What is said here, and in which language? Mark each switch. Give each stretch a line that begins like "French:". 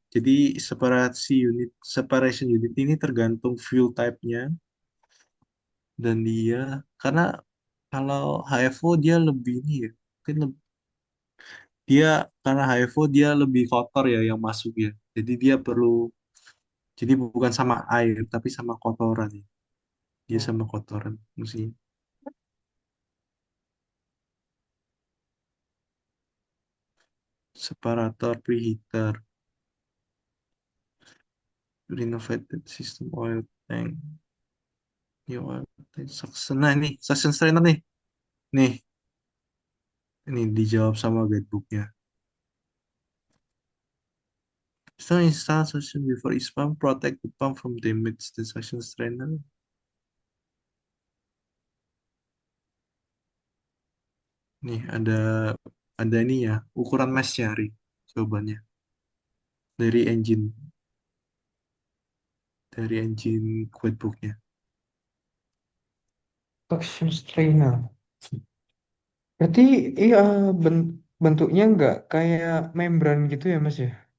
Indonesian: Jadi separation unit ini tergantung fuel type-nya dan dia karena kalau HFO dia lebih ini ya. Mungkin dia karena HFO dia lebih kotor ya yang masuk ya. Jadi dia perlu jadi bukan sama air tapi sama kotoran ya. Dia sama kotoran mesti
English: separator preheater, renovated system oil tank, new oil tank, suction.
Indonesian: Nah, ini suction strainer nih. Nih, ini dijawab sama guidebooknya.
English: So install suction before each pump, protect the pump from damage the suction strainer.
Indonesian: Nih ada ini ya, ukuran meshnya, Ri, jawabannya dari engine guidebooknya. Suction strainer. Berarti iya bentuknya nggak kayak membran gitu ya, Mas ya?